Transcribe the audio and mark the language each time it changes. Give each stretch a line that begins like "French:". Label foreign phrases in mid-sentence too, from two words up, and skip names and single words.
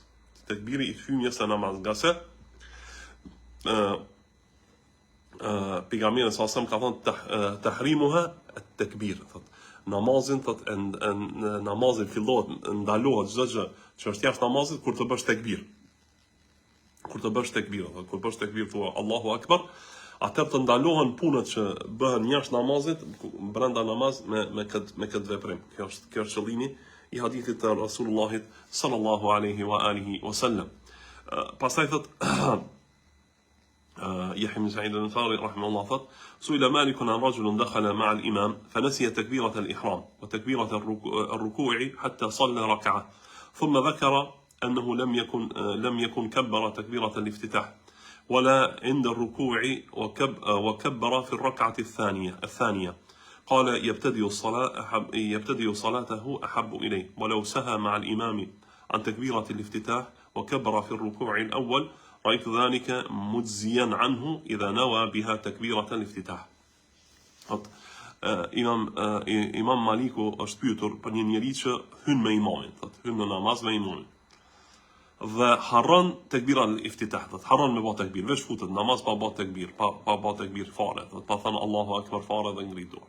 Albanian: Nga se pejgamberi
Arabic: صلى الله عليه وسلم
Albanian: ka thënë
Arabic: تحريمها التكبير,
Albanian: thot namazin, thot namazin ndalohet çdo gjë që është jashtë namazit kur të bësh tekbir. Kur të bësh tekbir, kur bësh tekbir thua
Arabic: الله أكبر,
Albanian: atëherë të ndalohen punët që bëhen jashtë namazit brenda namaz me këtë veprim. Kjo është qëllimi i hadithit të Rasulullahit
Arabic: صلى الله عليه وعلى آله وسلم.
Albanian: Pastaj thot
Arabic: يحيى بن سعيد الأنصاري رحمه الله ثت سئل مالك عن رجل دخل مع الإمام فنسي تكبيرة الإحرام وتكبيرة الركوع حتى صلى ركعة ثم ذكر أنه لم يكن كبر تكبيرة الافتتاح ولا عند الركوع وكبر في الركعة الثانية قال يبتدئ صلاته أحب إليه ولو سهى مع الإمام عن تكبيرة الافتتاح وكبر في الركوع الأول رأيت ذلك مجزيا عنه إذا نوى بها تكبيرة الافتتاح.
Albanian: Imam Maliku është pyetur për një njeri që hyn me imamin, hyn në namaz me imamin. Dhe harron
Arabic: تكبيرة الافتتاح,
Albanian: harron me bë tekbir, veç futet namaz pa bë tekbir, pa bë tekbir fare, pa thënë
Arabic: الله أكبر
Albanian: fare dhe ngrit dorë.